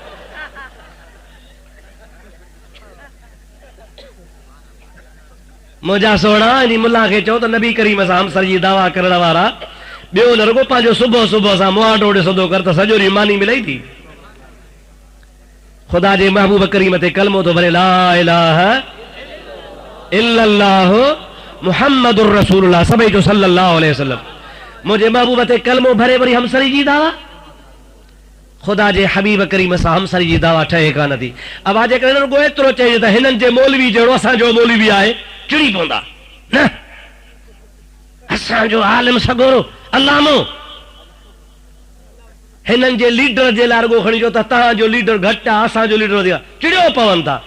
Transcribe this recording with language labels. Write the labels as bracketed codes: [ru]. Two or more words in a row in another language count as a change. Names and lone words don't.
[sd] मुंहिंजा सोणा इन मुल्ला खे चओ त नबी करीम सां हमसर जी दावा करण वारा ॿियो न रुगो पंहिंजो सुबुह सुबुह सां मुआंडो ॾिसंदो कर त सॼो ॾींहुं मानी मिलई थी। ख़ुदा जे महबूब करीम ते कलमो थो भरे, [ar] لا إله إلا الله محمد رسول الله, [sd] सभई जो [ar] صلى الله عليه وسلم. [sd] मुंहिंजे महबूब ते कलमो भरे वरी हमसरी जी दावा। ख़ुदा जे हबीब करीम सां हमसरी जी दावा ठहे कान थी। [ur] अब आज [sd] जेकॾहिं रुगो एतिरो चइजे त हिननि जे मौलवी जहिड़ो असांजो मौलवी आहे, चिड़ी पवंदा न। असांजो आलिम सगोरो अल्लामो, हिननि जे लीडर जे लाइ रुगो खणी चो त तव्हांजो लीडर घटि आहे, असांजो लीडर वधीक आहे, चिड़ियो पवनि था।